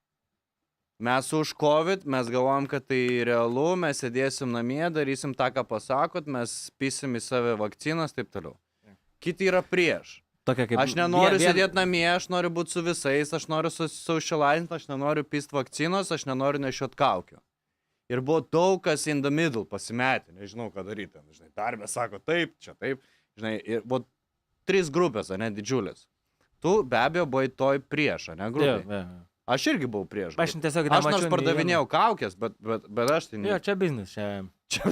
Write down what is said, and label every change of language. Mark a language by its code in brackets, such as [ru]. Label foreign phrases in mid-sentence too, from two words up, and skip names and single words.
[lt] Mes už COVID, mes galvojam, kad tai realu, mes sėdėsim namie, darysim tą, ką pasakot, mes pysim į save vakcinas, taip toliau. Kiti yra prieš. Aš nenoriu sėdėti namie, aš noriu būti su visais, aš noriu socializinti, aš nenoriu pyst vakcinos, aš nenoriu nešiot kaukių. Ir buvo daug kas [en] in the middle [lt] pasimetę, nežinau, ką daryti. Žinai, darbė sako taip, čia taip. Žinai, ir buvo 3 grupės, ne, didžiulės. Tu be abejo buvai toj prieš, ne, grupė. Aš irgi buvau prieš. Aš tiesiog nemačiau. Aš nors pardavinėjau kaukės, bet aš tai... Jo, čia biznis, čia...